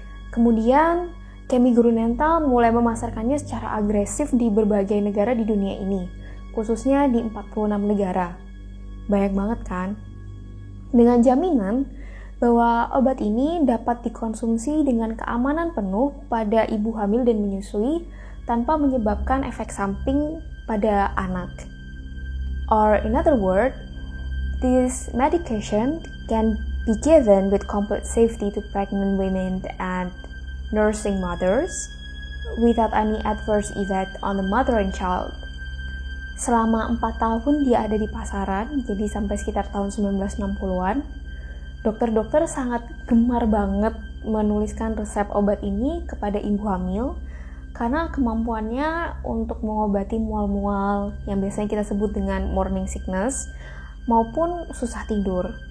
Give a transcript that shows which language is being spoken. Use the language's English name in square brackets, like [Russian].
[Indonesian] Kemudian Chemie Grünenthal mulai memasarkannya secara agresif di berbagai negara di dunia ini, khususnya di 46 negara. Banyak banget kan? Dengan jaminan bahwa obat ini dapat dikonsumsi dengan keamanan penuh pada ibu hamil dan menyusui tanpa menyebabkan efek samping pada anak. [English] Or in other words, this medication can be given with complete safety to pregnant women and nursing mothers without any adverse effect on the mother and child. [Indonesian] Selama 4 tahun dia ada di pasaran, jadi sampai sekitar tahun 1960-an, dokter-dokter sangat gemar banget menuliskan resep obat ini kepada ibu hamil karena kemampuannya untuk mengobati mual-mual yang biasanya kita sebut dengan morning sickness maupun susah tidur.